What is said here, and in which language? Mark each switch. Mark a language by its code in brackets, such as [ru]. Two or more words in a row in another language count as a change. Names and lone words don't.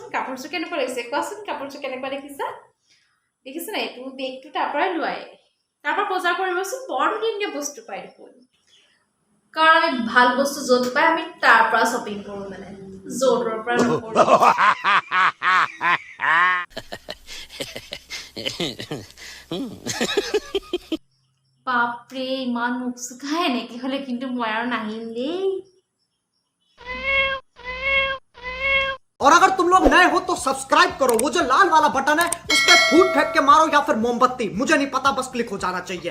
[as] কাপোৰযোৰ কেনেকুৱা লাগিছে কোৱাচোন কাপোৰযোৰ কেনেকুৱা দেখিছা না এইটো বেগটো তাৰ পৰাই লোৱাই তাৰ পৰা বজাৰ কৰিবচোন বৰ ধুনীয়া বস্তু পাই দেখোন কাৰণ আমি ভাল বস্তু য'ত পাই আমি তাৰ পৰা শ্বপিং কৰোঁ মানে য'তৰ পৰা নকৰোঁ বাপৰে ইমান মুখ চুকা এনেকে হ'লে কিন্তু মই আৰু নাহিম দেই [hi] और अगर तुम लोग नए हो तो सब्सक्राइब करो वो जो लाल वाला बटन है उस पर फूट फेंक के मारो या फिर मोमबत्ती मुझे नहीं पता बस क्लिक हो जाना चाहिए